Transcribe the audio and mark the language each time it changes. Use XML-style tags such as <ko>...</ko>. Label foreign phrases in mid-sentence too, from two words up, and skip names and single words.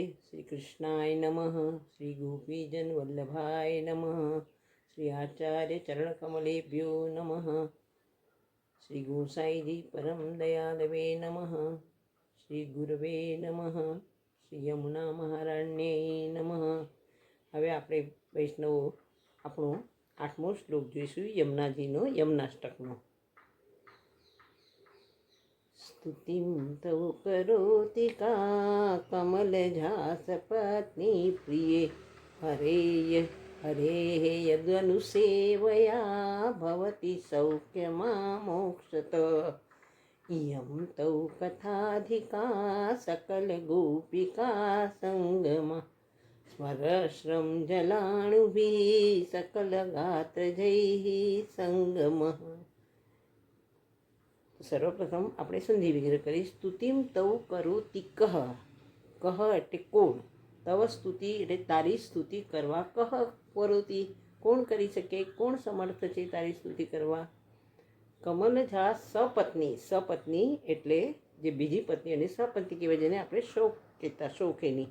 <sa>શ્રી કૃષ્ણાય નમઃ, શ્રી ગોપીજન વલ્લભાય નમઃ, શ્રી આચાર્ય ચરણકમલેભ્યો નમઃ, શ્રી ગોસાઈજી પરમ દયાલવે નમઃ, શ્રી ગુરવે નમઃ, શ્રી યમુના મહારાણ્યે નમઃ.</sa> <gu>હવે આપણે વૈષ્ણવો આપણો 8મો શ્લોક જોઈશું, યમુનાજીનો યમનાષ્ટકનો.</gu> <sa>स्तुतिं तव करोति का कमलजास पत्नी प्रिये, हरेः यदनुसेवया भवति सौख्यमा मोक्षत. इयं तौ कथाधिका सकलगोपिका सङ्गमा, स्मरश्रं जलाणुभिः सकलगात्रजैः सङ्गमः.</sa> <gu>સર્વપ્રથમ આપણે સંધિ વિગ્રહ કરી.</gu> <sa>સ્તુતિમ તવ કરોતિ કહ,</sa> <gu>કહ એટલે કોણ,</gu> <sa>તવ સ્તુતિ</sa> <gu>એટલે તારી સ્તુતિ કરવા,</gu> <sa>કહ કરોતિ</sa> <gu>કોણ કરી શકે, કોણ સમર્થ છે તારી સ્તુતિ કરવા. કમલજા સપત્ની, સપત્ની એટલે જે બીજી પત્ની અને સપત્ની કહેવાય, જેને આપણે શોક કહેતા, શોખેની.</gu>